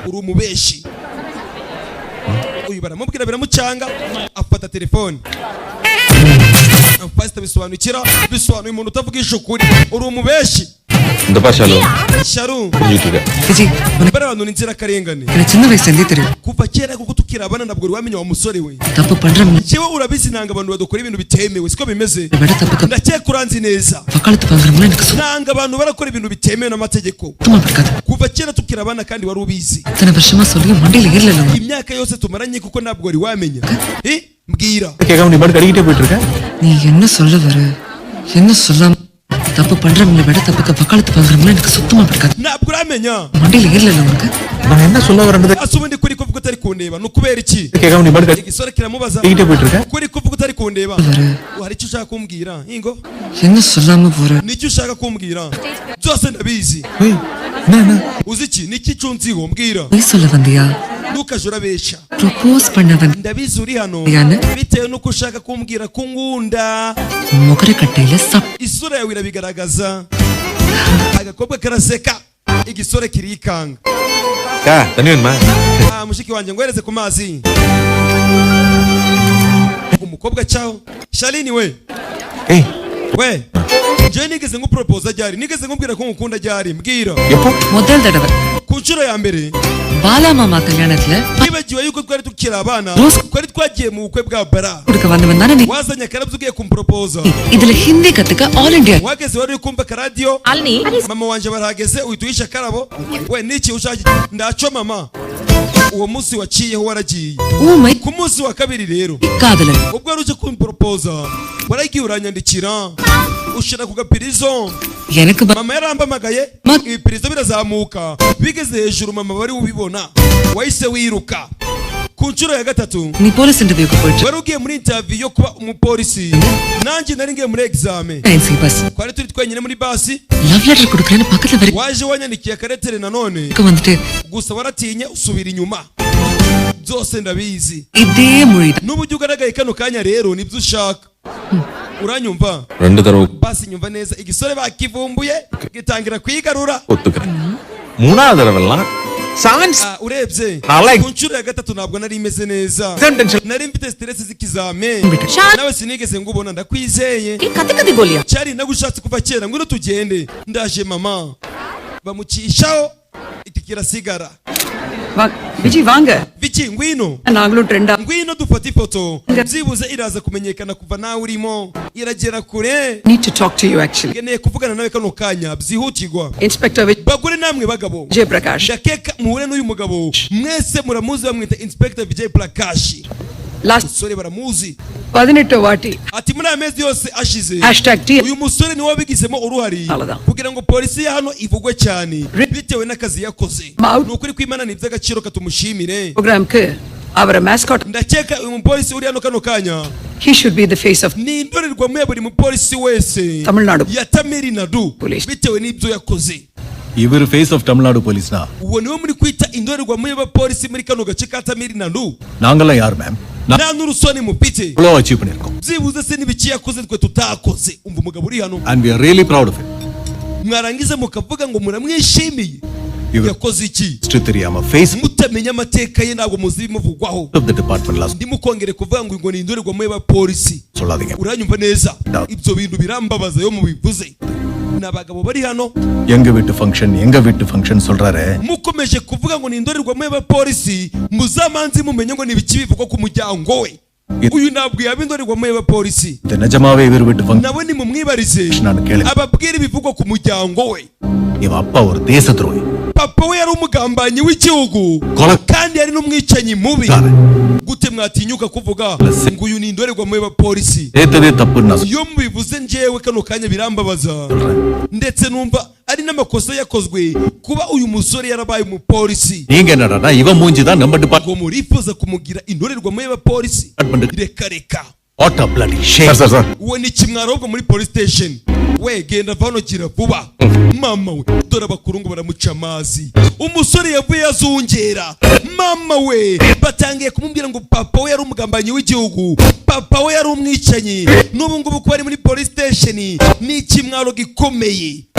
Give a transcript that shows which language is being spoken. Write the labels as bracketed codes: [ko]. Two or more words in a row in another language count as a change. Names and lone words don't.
[rw] uri umubeshi. Uyu baramubwira biramucanga, afata telefone. Pastor bisobanukira, bisobanuye umuntu utavugisha ukuri, uri umubeshi. [ta] இந்த Shalom. Sharon. விஜி [rw] Bara abantu ninzira karengane. [ta] எனக்கு சின்ன வயசுல இருந்தே தெரியும் [rw] Kuva kera kuko tukirabana nabwo wamenya wa musore we. [ta] தப்பு பண்றவங்க [rw] Jewe urabizi nanga abantu badukora ibintu bitemewe, siko bimeze. [ta] விட தப்புக்கு [rw] Ndakeka uranzi neza. [ta] வக்காலத்து வாங்குறவங்க எனக்கு [rw] Nanga abantu barakora ibintu bitemewe n'amategeko. [ta] சுத்தமா பிடிக்காது [rw] Kuva kera tukirabana kandi wari ubizi. [ta] இத்தனை வருஷமா சொல்லியும் மண்டையில ஏறல [rw] Imyaka yose tumaranye kuko ntabwo wari wamenya. Mbwira. [ta] கேட்காம நீ பாட்டு கடிக்கிட்டே போயிட்டு இருக்க. நீ என்ன சொல்ல வர என்ன சொல்லாம தப்பு பண்றவங்களை விட தப்புக்கு வக்காலத்து வாங்குறவங்க எனக்கு சுத்தமா பிடிக்காது [rw] Ntabwo uramenya. [ta] மண்டையில ஏறல உனக்கு நான் என்ன சொல்ல வரேன்றது [rw] Asubundi kuri kuvuga utari kundeba nukubera iki? [ta] கேட்காம நீ பாட்டு [rw] Igisore kiramubaza. [ta] கடிக்கிட்டே போயிட்டு இருக்க. [rw] Kuri kuvuga utari kundeba. Hari icyo ushaka kumbwira? Ingo. [ta] என்ன சொல்லாம போற [rw] Nicyo ushaka kumbwira? Byose ndabizi. [ta] ஏய் என்ன [rw] Uzi iki? Niki cyunziho mbwira? [ta] போய் சொல்ல வந்தியா [rw] Ntukaje urabesha. [ta] ப்ரோபோஸ் பண்ண வந்தியா [rw] Ndabizi uri hano. Yana? Bitewe nuko ushaka kumbwira ko ngunda. [ta] முகர கட்டையில [rw] Isura yawe irabigaragaza. Agakobwa karaseka. Igisore kirikanga. [ta] கா தண்ணி வேணுமா [rw] Mushiki wanjye ngwereze ku mazi. Umukobwa cyaho. Shalini we. [ta] ஏய் [rw] We. Je nigeze ngupropose ryari? Nigeze ngubwira ko ngukunda ryari? Mbwira. [ta] எப்போ முதல் தடவை [rw] Ku nshuro ya mbere. [ta] பாலா மாமா கல்யாணத்துல [rw] Nibagiwe yuko twari tukiri abana. Twari twagiye mu bukwe bwa bara. [ta] கொடுக்க வந்தவன் தானே நீ [rw] Wazanye akarabyo ugiye kumproposa. [ta] இதுல ஹிந்தி கத்துக்க ஆல் இந்தியா [rw] Wageze wari uri kumva karadiyo. Alni. Mama wanje barahageze uhituisha karabo. We niki ushaka? Ndaco mama. Uwo munsi waciyeho waragiye. [ta] ஊமை [rw] Ku munsi wa kabiri rero. [ta] காதலன் [rw] Ubwo wari uje kumproposa. Waragiye uranyandikira. Ushira ku gapirizo. [ta] எனக்கு [rw] Mama yarambamagaye. Ibipirizo birazamuka. Bigeze hejuru mama bari ubibona. Wahise wiruka. Ku nshuro ya gatatu. [ta] நீ [en] police interviewக்கு [ta] போயிட்டு [rw] Wari ugiye muri interview yo kuba umupolisi. Nanjye nari ngiye muri examen. [ta] NC பஸ் [rw] Twari turi twenyine muri basi. [en] love letter [ta] கொடுக்கறேன்னு பக்கத்துல வரைக்கும் [rw] Waje wanyandikiye akaretere nanone. [ta] வந்துட்டு [rw] Gusa waratinye usubira inyuma. Byose ndabizi. [ta] இதே மொழி [rw] N'uburyo ugaragaye kano kanya rero nibyo ushaka. Uranyumva? [ta] ரெண்டு தடவை [rw] Basi nyumva neza igisore bakivumbuye gitangira kwigarura. [ta] ஒத்துக்கிறேன் மூணாவது தடவைலாம் சான்ஸ் [rw] Urebye Like- ku nshuro ya gatatu ntabwo nari imeze neza. Nari mfite stress z'ikizame. Nawe sinigeze ngubona ndakwizeye. kati kati bolia Cyari nagushatse kuva kera ngwino tugende. Ndaje mama. Bamucishaho itikira sigara. [ta] விஜி வாங்க [rw] Viki ngwino. [ta] நாங்களும் ட்ரெண்டா [rw] Ngwino dufate ifoto. Byibuze iraza kumenyekana kuva nawe urimo. Iragera kure. [en] need to talk to you actually [rw] Ngeneye kuvugana nawe kano kanya byihutirwa. Inspector Bagore namwe bagabo. Vijay Prakash Ndakeka muhure n'uyu mugabo. Mwese muramuzi bamwita Inspector Vijay Prakash. last Sore baramuzi. [ta] 18 வாட்டி [rw] Ati muri amezi yose ashize. #T Uyu musore ni wabigizemo uruhari Aladan. kugira ngo polisi ya hano ivugwe cyane bitewe n'akazi yakoze. Mau- Ni ukuri kw'Imana ni iby'agaciro katumushimire. [ta] ப்ரோக்ராம்க்கு அவரை mascot [rw] Ndakeka uyu mupolisi uri hano kano kanya [en] he should be the face of [rw] ni indorerwamo ya buri mupolisi wese Tamil Nadu ya Tamil Nadu Police. bitewe n'ibyo yakoze. [ta] இவர் [en] face of Tamil Nadu policeனா [rw] Uwo niwe muri kwita indorerwamo y'abapolisi muri kano gace ka Tamil Nadu. [ta] நாங்கெல்லாம் யார் மேம் [rw] Nta n'urusoni mufite. [ta] இவ்வளோ அச்சீவ் பண்ணியிருக்கோம் [rw] Byibuze se n'ibiki yakoze twe tutakoze. Umva umugabo uri hano. [en] and we are really proud of it [rw] Mwarangiza mukavuga ngo muramwishimiye. Iwe- Yakoze iki? [ta] history தெரியாம ஃபேஸ் [rw] Mutamenya amateka ye ntabwo muzi ibimuvugwaho. [en] of the department last [rw] Ndimukongere kuvuga ngo ni indorerwamo y'abapolisi. [ta] சொல்லாதீங்க [rw] Uranyumva neza? No. Ibyo bintu birambabaza yo mubivuze. N'abagabo bari hano [ta] எங்க வீட்டு ஃபங்க்ஷன் சொல்றாரு [rw] mukomeje kuvuga ngo ni indorerwamo y'abapolisi muzamanzi mumenye ngo ni ibiki bivugwa ku muryango we. Uyu ntabwo yaba indorerwamo y'abapolisi. [ta] இது நிஜமாவே இவர் வீட்டு ஃபங்க்ஷன் [rw] Nawe nimumwibarize [ta] நான் கேளு [rw] ababwira ibivugwa ku muryango we. [ta] இவ அப்பா ஒரு தேச துரோகி [rw] Papa we yari umugambanyi w'igihugu Kola- kandi yari n'umwicanyi mubi. Sabe. Gute mwatinyuka kuvuga ngo uyu ni indorerwamo y'abapolisi? [ta] ஏத்ததே தப்புன்னு நான் [rw] Iyo mubivuze njyewe kano kanya birambabaza ndetse numva ari n'amakosa yakozwe kuba uyu musore yarabaye umupolisi. [ta] நீங்க என்னடா இவன் மூஞ்சி தான் நம்ம Ngo murifuza kumugira indorerwamo y'abapolisi? டிபார்ட்மெண்ட் [rw] Reka reka. [en] what a bloody shame sir [rw] Uwo ni kimwaro ahubwo muri [en] police station. [rw] We genda vano gira vuba. Mama we dore abakuru ngo baramuca amazi. Umusore yavuye azungera. Mama we batangiye kumubwira ngo papa we yari umugambanyi w'igihugu. Papa we yari umwicanyi. N'ubu ngubu ko bari muri [en] police station [rw] ni kimwaro gikomeye.